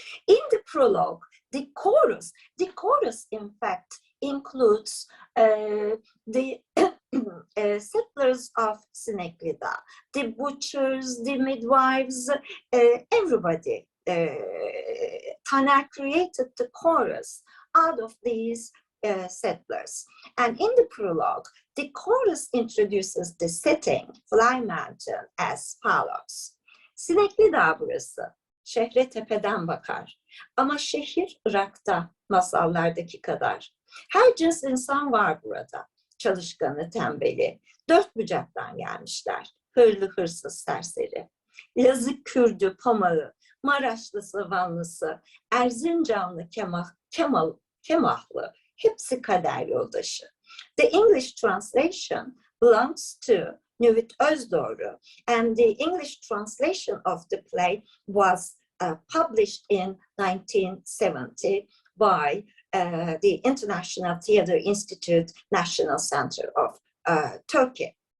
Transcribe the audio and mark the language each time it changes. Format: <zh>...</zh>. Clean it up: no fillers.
<en>In the prologue, the chorus in fact includes the settlers of Sinekli'da, the butchers, the midwives, everybody. Taner created the chorus out of these settlers. And in the prologue, the chorus introduces the setting, Fly Mountain, as follows.</en> <tr>Sinekli'da burası, şehre tepeden bakar. Ama şehir Irak'ta, masallardaki kadar. Her cins insan var burada. Çalışkanı, tembeli. Dört bucaktan gelmişler. Hırlı, hırsız, serseri. Lazı, Kürdü, Pamağı, Maraşlısı, Vanlısı, Erzincanlı, Kemahlı, hepsi kader yoldaşı.</tr> <en>The English translation belongs to Nüvit Özdoğru, and the English translation of the play was published in 1970 by the International Theatre Institute National Center of Turkey.</en>